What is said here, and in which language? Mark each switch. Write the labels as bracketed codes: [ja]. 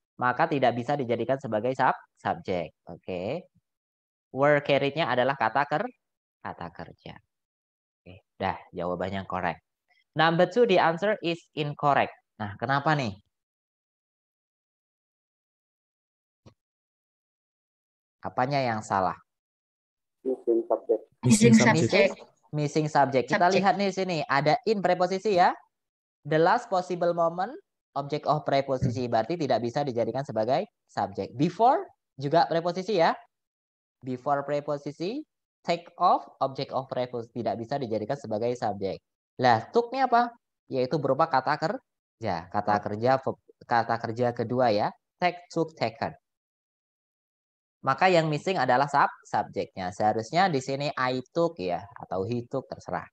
[id] Maka tidak bisa dijadikan sebagai subjek. Oke. Were carried-nya adalah kata kerja. Oke, dah jawabannya correct. [en] Number 2, the answer is incorrect. [id] Nah, kenapa nih? Apanya yang salah? [en] Missing subject. Missing subject. Missing subject. Kita Subject. [id] lihat nih sini, ada in preposisi ya. The last possible moment object of preposisi, berarti tidak bisa dijadikan sebagai subjek. Before juga preposisi ya. Before preposisi, take off object of preposisi, tidak bisa dijadikan sebagai subjek. Lah, took-nya apa? Yaitu berupa kata kerja. Kata kerja kedua ya. Take, took, taken. Maka yang missing adalah subjeknya. Seharusnya di sini [en] I took [id] ya atau [en] he took, [id] terserah.